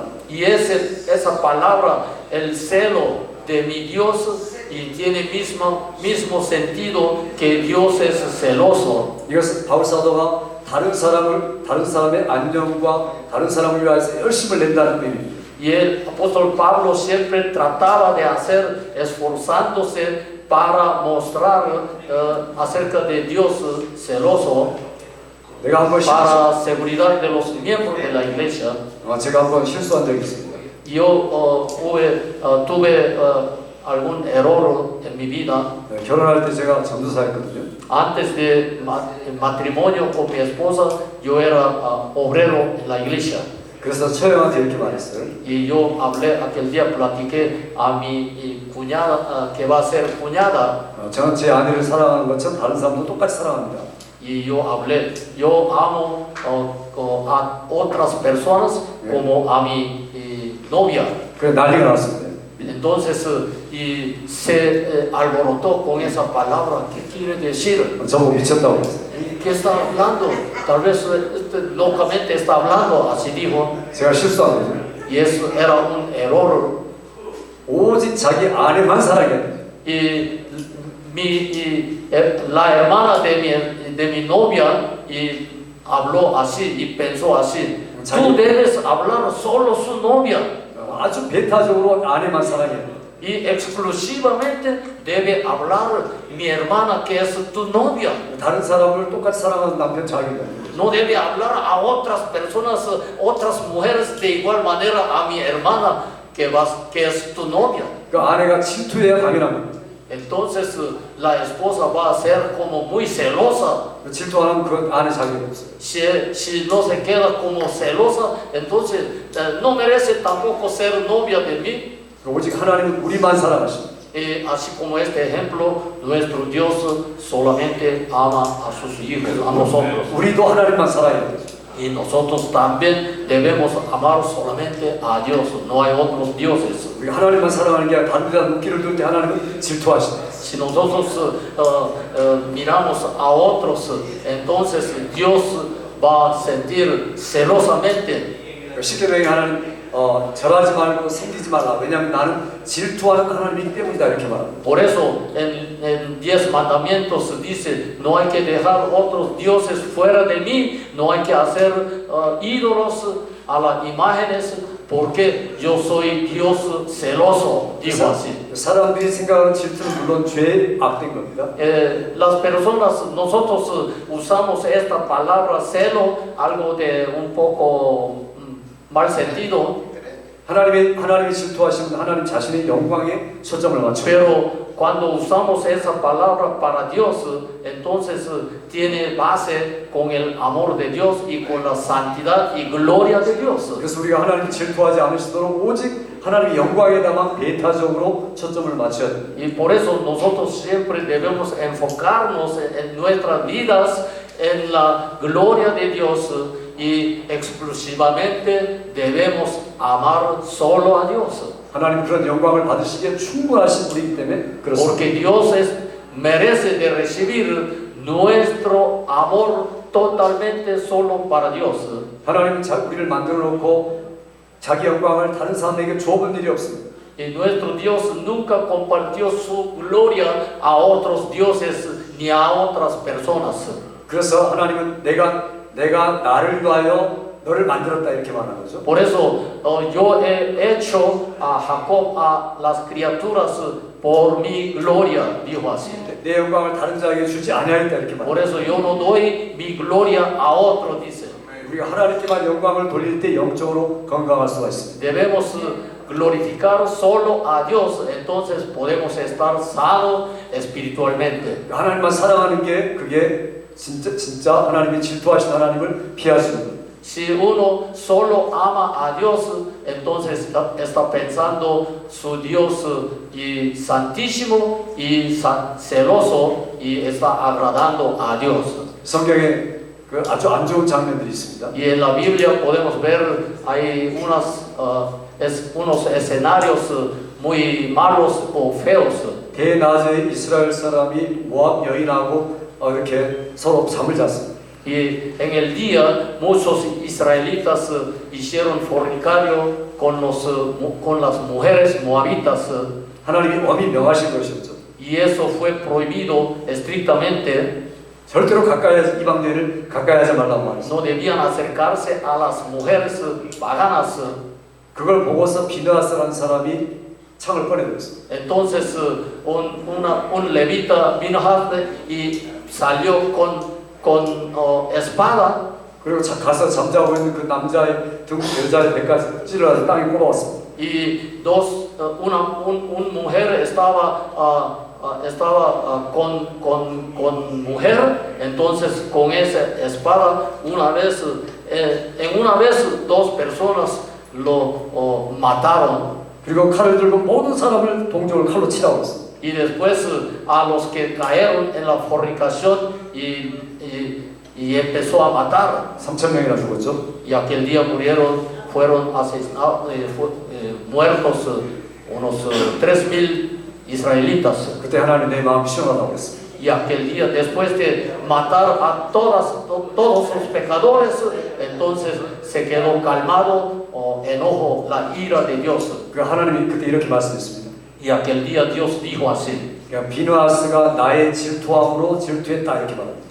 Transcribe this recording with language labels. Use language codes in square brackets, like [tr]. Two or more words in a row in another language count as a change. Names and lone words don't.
[es] Y esa palabra, el celo de mi Dios, y tiene mismo sentido que Dios es celoso. [ko] 이것은 바울 사도가 다른 사람의 안녕과 다른 사람을 위해서 열심을 낸다는 의미입니다. [es] Y el apóstol Pablo siempre trataba de hacer, esforzándose para mostrar acerca de Dios celoso [ko] 내가 한번 [es] para seguridad de los miembros de la iglesia. [ko] 제가 한번 실수한 적이 있습니다. [es] Yo tuve algún error en mi vida. [ko] 결혼할 때 제가 전도사였거든요. [es] Antes de matrimonio con mi esposa, yo era obrero en la iglesia. [ko] 그래서 처형한테 이렇게 말했어요. [es] Y yo hablé aquel día, platiqué a mi cuñada, que va a ser cuñada. [ko] 저는 제 아내를 사랑하는 것처럼 다른 사람도 똑같이 사랑합니다. [es] Y yo hablé, yo amo a otras personas como a mi novia. [ko] 그래 난리가 났습니다. [es] Entonces, y se alborotó con esa palabra. ¿Qué quiere decir? [ko] 저보고 미쳤다고 그랬어요. [es] ¿Qué está hablando? Tal vez locamente está hablando, así dijo. [ko] 제가 실수한 거죠. [es] Y eso era un error. [ko] 오직 자기 아내만 사랑해요. [es] Y la hermana de mi novia y habló así y pensó así. Tú debes hablar solo su novia. [ko] 아주 배타적으로 아내만 사랑해요. [es] Y exclusivamente debe hablar mi hermana que es tu novia. [ko] 다른 사람을 똑같이 사랑하는 남편 자기가. [es] No debe hablar a otras personas, otras mujeres de igual manera a mi hermana que es tu novia. [ko] 그 아내가 질투해야 당연한 겁니다. [es] Entonces la esposa va a ser como muy celosa. [ko] 질투하는 그 아내 자격이 없어요. [es] Si no se queda como celosa, entonces no merece tampoco ser novia de mí. [ko] 오직 하나님은 우리만 사랑하십니다. [es] así como este ejemplo, nuestro Dios solamente ama a sus hijos, a nosotros. [ko] 우리도 하나님만 사랑해야 되죠. [es] Y nosotros también debemos amar solamente a Dios, no hay otros dioses. [ko] 우리가 하나님만 사랑하는 게 아니라 다른 데다 눈길을 둘 때 하나님은 질투하신다. [es] Si nosotros miramos a otros, entonces Dios va a sentir celosamente. [ko] 십계명에 하나님 절하지 말고 생기지 말라. 왜냐하면 나는 질투하는 하나님이기 때문이다. 이렇게 말합니다. [es] Por eso en 10 mandamientos dice, no hay que dejar otros dioses fuera de mí, no hay que hacer ídolos a las imágenes, porque yo soy Dios celoso, dijo así. [ko] 사람들이 생각하는 질투는 물론 죄의 악된 겁니다. [es] Las personas, nosotros usamos esta palabra celo, algo de un poco mal sentido, [ko] 하나님이 질투하시면 하나님 자신의 영광에 초점을 맞춥니다. [es] pero cuando usamos esa palabra para Dios, entonces tiene base con el amor de Dios y con la santidad y gloria de Dios. [ko] 그래서 우리가 하나님 질투하지 않으시도록 오직 하나님의 영광에다만 배타적으로 초점을 맞춰야 됩니다. [es] Y por eso nosotros siempre debemos enfocarnos en nuestras vidas en la gloria de Dios y exclusivamente debemos amar solo a Dios. [ko] 하나님 그런 영광을 받으시기에 충분하신 분이기 때문에 그렇습니다. [es] Porque Dios merece de recibir nuestro amor totalmente solo para Dios. [ko] 하나님은 우리를 만들어 놓고 자기 영광을 다른 사람에게 줘본 일이 없습니다. [es] Y nuestro Dios nunca compartió su gloria a otros dioses ni a otras personas. [ko] 그래서 하나님은 내가 나를 위하여 너를 만들었다 이렇게 말하는 거죠. [es] Por eso yo he hecho a Jacob a las criaturas por mi gloria, dijo así. [ko] 내 영광을 다른 자에게 주지 아니하겠다 이렇게 말합니다. [es] Por eso yo no doy mi gloria a otro, dice. [ko] 우리가 하나님께만 영광을 돌릴 때 영적으로 건강할 수가 있습니다. [es] Debemos glorificar solo a Dios, entonces podemos estar sanos espiritualmente. [ko] 하나님만 사랑하는 게 그게 진짜 하나님이 질투하신 하나님을 피하시는 거예요. [es] Si uno solo ama a Dios, entonces está pensando su Dios y santísimo y celoso y está agradando a Dios. [ko] 성경에 그 아주 안 좋은 장면들이 있습니다. [es] Y en la Biblia podemos ver hay unos escenarios muy malos o feos. [ko] 대낮에 이스라엘 사람이 모압 여인하고 이렇게 서로 잠을 잤습니다. [es] Y en el día muchos israelitas hicieron fornicario con las mujeres moabitas. [ko] 하나님이 엄히 명하신 것이었죠. [es] Y eso fue prohibido estrictamente. [ko] 절대로 이방 여인을 가까이 하지 말라고 말했어요. [es] No debían acercarse a las mujeres paganas. [ko] 그걸 보고서 비느하스라는 사람이 창을 꺼내들었어요. [es] Entonces un levita vino y salió con espada. [ko] 그리고 가서 잠자고 있는 그 남자의 등 여자의 배까지 찔러서 땅에 꼽아왔습니다. [es] Y un mujer estaba con mujer, entonces con esa espada en una vez dos personas lo mataron. [ko] 그리고 칼을 들고 모든 사람을 동족을 칼로 치라고 했습니다. [es] Y después a los que cayeron en la fornicación y empezó a matar. [ko] 3,000명이나 죽었죠. [es] Y aquel día fueron asesinados, muertos unos 3,000 israelitas. [ko] 그때 하나님 내 마음 시원하다고 했습니다. [es] Y aquel día, después de matar a todos los pecadores, entonces se quedó calmado o enojo la ira de Dios. [ko] 그 하나님이 그때 이렇게 말씀했습니다. [es] Y aquel día Dios dijo así. [ko] 그러니까 비느하스가 나의 질투함으로 질투했다 이렇게 말합니다.